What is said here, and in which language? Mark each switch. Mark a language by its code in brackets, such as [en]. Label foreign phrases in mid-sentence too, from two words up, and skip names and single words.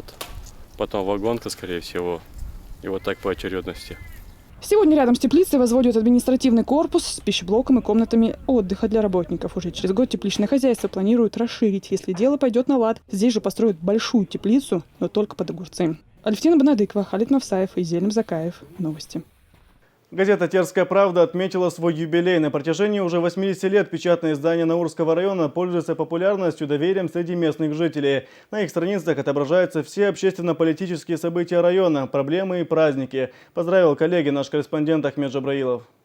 [ru] Потом вагонка, скорее всего. И вот так по очередности. Сегодня рядом с теплицей возводят административный корпус с пищеблоком и комнатами отдыха для работников. Уже через год тепличное хозяйство планируют расширить, если дело пойдет на лад. Здесь же построят большую теплицу, но только под огурцы. Алевтина Бонадыкова, Халид Мавсаев и Зелим Закаев. Новости. Газета «Терская правда» отметила свой юбилей. На протяжении уже 80 лет печатное издание Наурского района пользуется популярностью и доверием среди местных жителей. На их страницах отображаются все общественно-политические события района, проблемы и праздники. Поздравил коллеги наш корреспондент Ахмед Джабраилов.